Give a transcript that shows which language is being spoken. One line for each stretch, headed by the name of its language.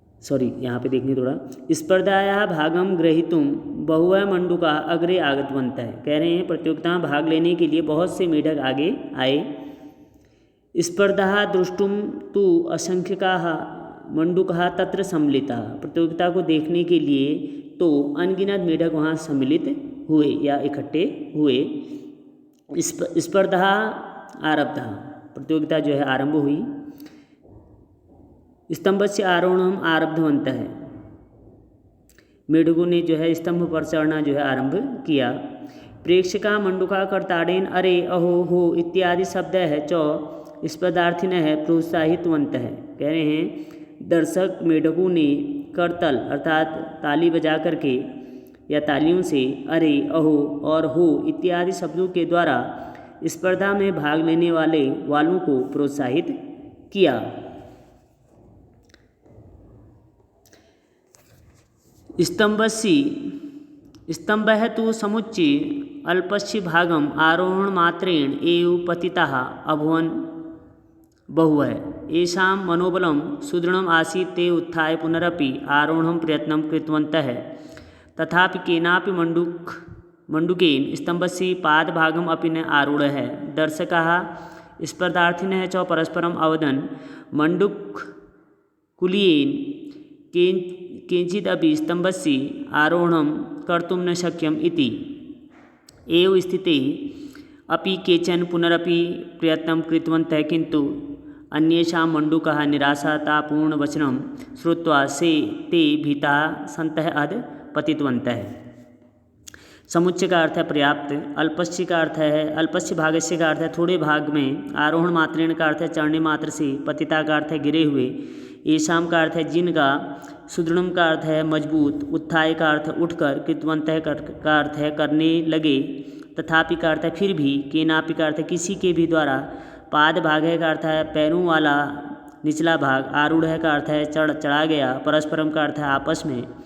Hindi: यहाँ पे देखने थोड़ा,
Sanskrit: स्पर्धायाः भागं ग्रहीतुं बहवः मंडूका अग्रे आगतवन्तः।
Hindi: कह रहे हैं प्रतियोगिता में भाग लेने के लिए बहुत से मेढक आगे आए।
Sanskrit: स्पर्धा द्रष्टुं तु असंख्यकाः मंडूकाः तत्र सम्मिलिताः।
Hindi: प्रतियोगिता को देखने के लिए तो अनगिनत मेढक वहाँ सम्मिलित हुए या इकट्ठे हुए।
Sanskrit: स्पर्धा आरब्धा,
Hindi: प्रतियोगिता जो है आरंभ हुई।
Sanskrit: स्तंभस्य आरोहणम आरब्धवन्तः,
Hindi: मेढकों ने जो है स्तंभ पर चढ़ना जो है आरंभ किया।
Sanskrit: प्रेक्षका मंडूका कर्ताडेन अरे अहो हो इत्यादि शब्द है च स्पर्धार्थिनः प्रोत्साहितवन्तः।
Hindi: कह रहे हैं दर्शक मेढकों ने करतल अर्थात ताली बजा करके या तालियों से अरे अहो और हो इत्यादि शब्दों के द्वारा स्पर्धा में भाग लेने वालों को प्रोत्साहित किया।
Sanskrit: स्तंभः तु समुच्चे अल्पस्य भागम आरोहण मात्रेण एव पतिताः अभवन् बहवः। येषां मनोबलं सुदृढ़म् आसीत् ते उत्थाय पुनरपि आरोहणं प्रयत्नं कृतवन्तः। तथापि केनापि मण्डूकेन स्तंभस्य पादभागम् अपि न आरूढः। दर्शकाः स्पर्धार्थिनः च परस्परम अवदन् मण्डूककुलीयेन केनचिदपि स्तम्भस्य आरोहणं कर्तुं न शक्यम् इति। एव स्थिते अपि केचन पुनरपि प्रयत्नं कृतवन्तः, किन्तु अन्येषां मण्डूकः निराशातापूर्णवचनं श्रुत्वा ते भीताः सन्तः अधः पतितवन्तः।
Hindi: समुच्चय का अर्थ है पर्याप्त, अल्पस्य का अर्थ है अल्पस्य भागस्य का अर्थ है थोड़े भाग में, आरोहण मात्रेण का अर्थ है चढ़ने मात्र से, पतिता का अर्थ है गिरे हुए, येषां का अर्थ है जिनका, सुदृढ़म का अर्थ है मजबूत, उत्थाय का अर्थ उठकर, कृतवन्तः का अर्थ है करने लगे, तथापि का अर्थ है फिर भी, केनापि का अर्थ है किसी के भी द्वारा, पाद भाग है का अर्थ है पैरों वाला निचला भाग, आरूढ़ है का अर्थ है चढ़ा गया, परस्परम का अर्थ है आपस में,